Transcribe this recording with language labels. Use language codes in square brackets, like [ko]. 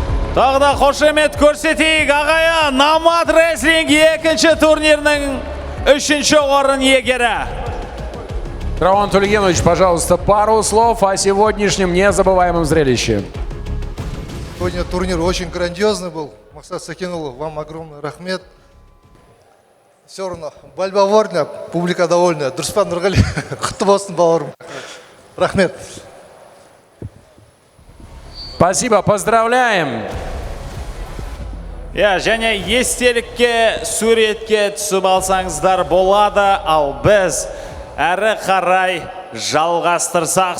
[kk] Тағы да қошемет көрсетейік ағайын. НАМАД рестлинг екінші турнирінің 3-ші орын иегері. [ru] Рауан Толегенович, пожалуйста, пару слов о сегодняшнем незабываемом зрелище. Сегодня турнир очень грандиозный был. Максат Сакинулов, вам огромный рахмет. Все равно, борьба ворня, публика довольная. [kk] Дұрыспан Нұрғали, құтты болсын бауырым. Рахмет. [ru] Спасибо, поздравляем. [kk] Және естелікке, суретке түсіп алсаңыздар болады, ал біз әрі қарай жалғастырсақ.